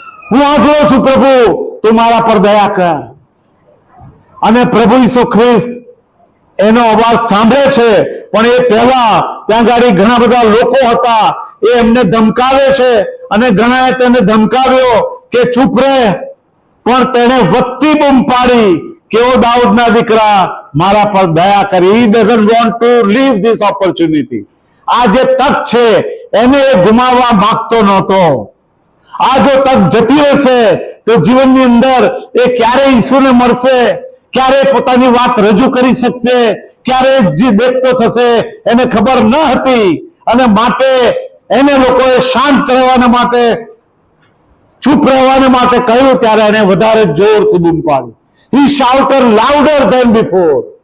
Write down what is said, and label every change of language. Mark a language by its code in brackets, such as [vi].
[gu] હું આંધળો છું પ્રભુ, તું મારા પર દયા કર. અને પ્રભુ ઈસુ ખ્રિસ્ત એનો અવાજ સાંભળે છે, પણ એ પહેલા ત્યાં ગાડી ઘણા બધા લોકો હતા, એ એમને ધમકાવે છે અને ઘણાએ તેને ધમકાવ્યો કે ચૂપ રહે, પણ તેને વધતી બૂમ પાડી કે ઓ દાઉદના દીકરા, મારા પર દયા કરી. [en] He doesn't want to leave this opportunity. [gu] આ જે તક છે એને એ ગુમાવવા માંગતો નહોતો. આ જો તક જતી રહેશે તો જીવનની અંદર એ ક્યારે ઈસુને મળશે, ક્યારે પોતાની વાત રજૂ કરી શકશે, ક્યારે જે દેખતો થશે એને ખબર ન હતી. અને માટે એને લોકોએ શાંત રહેવાના માટે, ચૂપ રહેવાના માટે કહ્યું ત્યારે એને વધારે જોરથી બૂમ પાડી. [en] He shouted louder than before.